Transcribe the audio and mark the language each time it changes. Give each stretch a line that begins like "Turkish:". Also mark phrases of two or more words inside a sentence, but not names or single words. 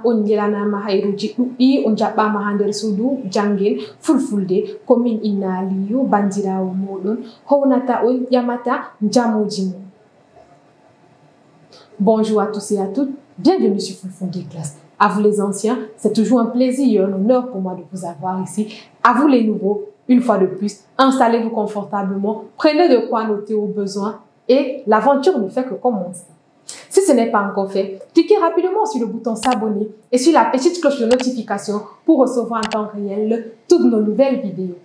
Fula: on yelanama hayruji ɗuɗɗi on jaɓɓama ha nder suudu jangel fulfulde ko min Inna Aliyu bandirawo moɗon hownata on ƴamata jamuji mum.
French: Bonjour à tous et à toutes, bienvenue sur Full Class. À vous les anciens, c'est toujours un plaisir et un honneur pour moi de vous avoir ici. À vous les nouveaux, une fois de plus, installez-vous confortablement, prenez de quoi noter au besoin. Et l'aventure ne fait que commencer. Si ce n'est pas encore fait, cliquez rapidement sur le bouton s'abonner et sur la petite cloche de notification pour recevoir en temps réel toutes nos nouvelles vidéos.